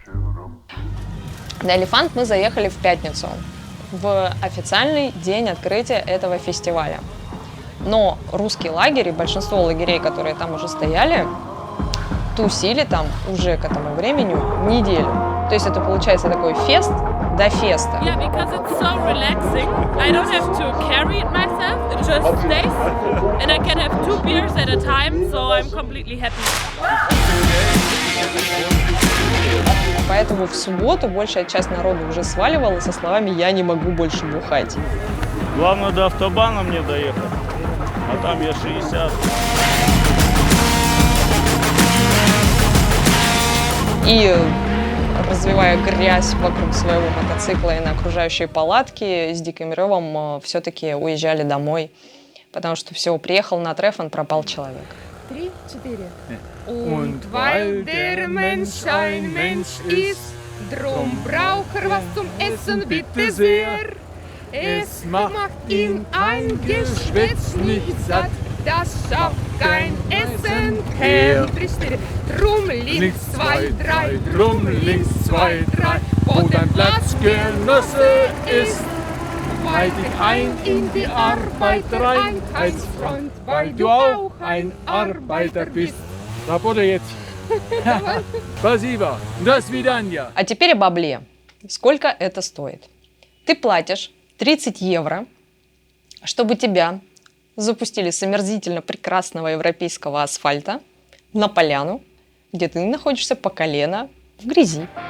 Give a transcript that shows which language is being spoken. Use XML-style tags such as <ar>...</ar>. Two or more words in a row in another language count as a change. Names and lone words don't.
<ru>На Элефант мы заехали в пятницу, в официальный день открытия этого фестиваля. Но русский лагерь и большинство лагерей, которые там уже стояли, тусили там уже к этому времени неделю. То есть это получается такой фест до феста.</ru> <en>Yeah, because it's so relaxing. I don't have to carry it myself. It just stays. And I can have 2 beers at a time, so I'm completely happy.</en> <ru>Поэтому в субботу большая часть народа уже сваливала со словами «я не могу больше бухать». Главное до автобана мне доехать, а там я 60. И развивая грязь вокруг своего мотоцикла и на окружающие палатки, с диким ревом все-таки уезжали домой, потому что все, приехал на треффен, пропал человек.</ru> <de>3, 4. Und weil der Mensch ein Mensch ist, drum braucht was zum Essen bitte sehr. Es macht ihn ein Geschwätz nicht satt, das schafft kein Essen her. 3, 4. Drum links 2, 3, drum links 2, 3, wo dein Platzgenosse ist. Halt dich ein in die Arbeitereinheitsfront, weil du auch ein Arbeiter bist.</de> <ru>Работай jetzt. Спасибо. До свидания. А теперь о бабле. Сколько это стоит? Ты платишь 30 евро, чтобы тебя запустили с омерзительно прекрасного европейского асфальта на поляну, где ты находишься по колено в грязи.</ru>